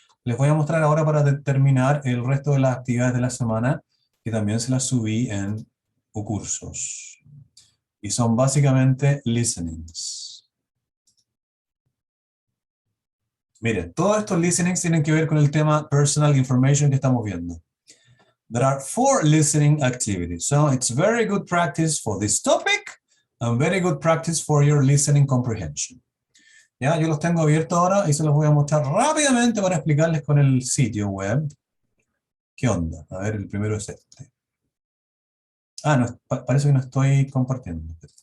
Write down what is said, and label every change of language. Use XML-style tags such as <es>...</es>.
<es>Les voy a mostrar ahora para terminar el resto de las actividades de la semana, que también se las subí en cursos. Y son básicamente listenings. Miren, todos estos listenings tienen que ver con el tema personal information que estamos viendo.</es> <en>There are 4 listening activities. So it's very good practice for this topic and very good practice for your listening comprehension.</en> <es>Ya, yo los tengo abiertos ahora y se los voy a mostrar rápidamente para explicarles con el sitio web. ¿Qué onda? A ver, el primero es este. Ah, no, parece que no estoy compartiendo.</es>